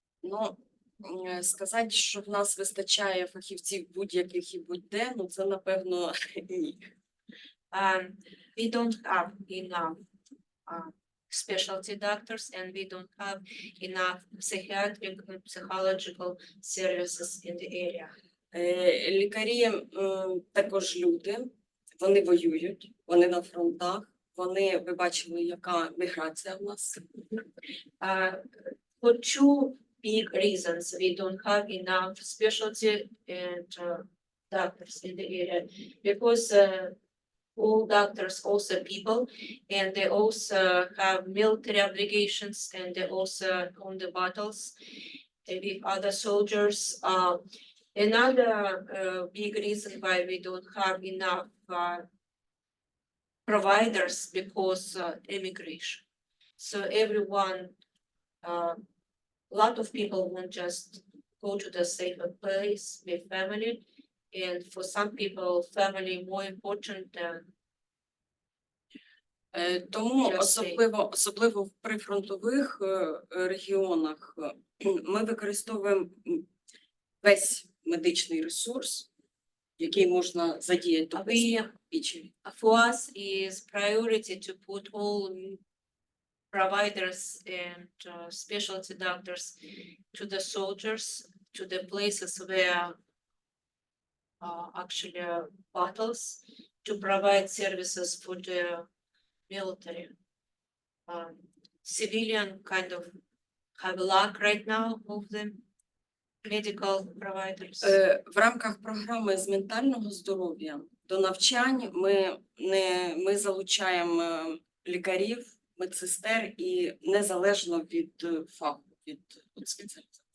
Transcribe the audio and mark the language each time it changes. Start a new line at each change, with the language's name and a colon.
Ukrainian: Ну, сказати, що в нас вистачає фахівців будь-яких і будь-де, ну це напевно ні.
English: We don't have enough specialty doctors, and we don't have enough psychiatric and psychological services in the area.
Ukrainian: Лікарі також люди, вони воюють, вони на фронтах, ви бачили, яка міграція в нас.
English: For two big reasons, we don't have enough specialty and doctors in the area, because all doctors also people, and they also have military obligations, and they also on the battles with other soldiers. Another big reason why we don't have enough providers, because immigration. So everyone, a lot of people want just go to the safer place with family, and for some people, family more important than.
Ukrainian: Тому особливо в прифронтових регіонах ми використовуємо весь медичний ресурс, який можна задіяти.
English: For us is priority to put all providers and specialty doctors to the soldiers, to the places where actually battles, to provide services for the military. civilian kind of have luck right now of the medical providers?
Ukrainian: В рамках програми з ментального здоров'я до навчань ми залучаємо лікарів, медсестер і незалежно від фаху, від спеціалізації.